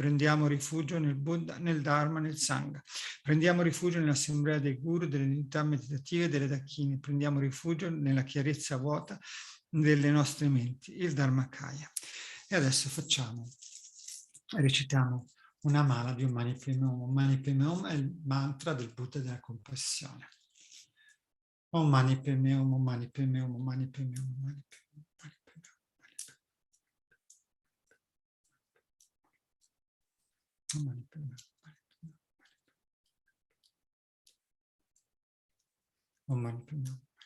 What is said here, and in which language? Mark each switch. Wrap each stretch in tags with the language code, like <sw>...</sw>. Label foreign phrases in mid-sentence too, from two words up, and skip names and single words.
<it>Prendiamo rifugio nel Buddha, nel Dharma, nel Sangha. Prendiamo rifugio nell'assemblea dei guru, delle unità meditative e delle dakini. Prendiamo rifugio nella chiarezza vuota delle nostre menti, il Dharmakaya. E adesso recitiamo una mala di un</it> <sa>Mani Padme Hum.</sa> <it>Un</it> <sa>Mani Padme Hum</sa> <it>è il mantra del Buddha della compassione.</it> <sa>Om Mani Padme Hum, Om Mani Padme Hum, Om Mani Padme Hum, Om Mani Padme Hum. Om Mani Padme Hum. Om Mani Padme Hum.</sa>